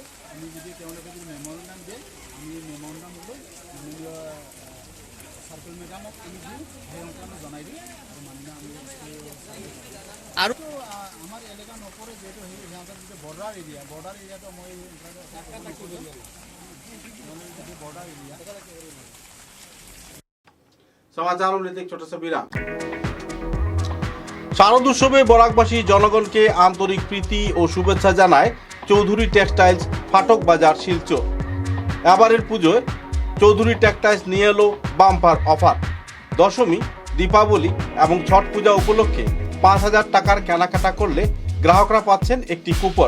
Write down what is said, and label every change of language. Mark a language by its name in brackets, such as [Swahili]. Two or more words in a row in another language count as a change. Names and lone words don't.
[Assamese] আমি যদি তেওঁলোকে যদি মেমৰেণ্ডাম দিয়ে, আমি মেমৰেণ্ডাম লৈ মাননীয় চাৰ্কল মেডামক আমি দিওঁ, সেই সংক্ৰান্ত জনাই দিওঁ আৰু মাননীয় আমি আৰু আমাৰ এলেকা নপৰে, যিহেতু সেই সিহঁতৰ যিটো [English] border areaটো [Assamese] মই [English] border area. [Hindi] समाचारों में एक छोटा सा विराम। [Bangla] শারদ উৎসবে বরাকবাসী জনগণকে আন্তরিক প্রীতি ও শুভেচ্ছা জানায় চৌধুরী টেক্সটাইলস ফাটক বাজার শিলচর। এবারের পুজোয় চৌধুরী টেক্সটাইলস নিয়ে এলো বাম্পার অফার। দশমী, দীপাবলি এবং ছট পূজা উপলক্ষে 5,000 টাকার কেনাকাটা করলে গ্রাহকরা পাচ্ছেন একটি কুপন।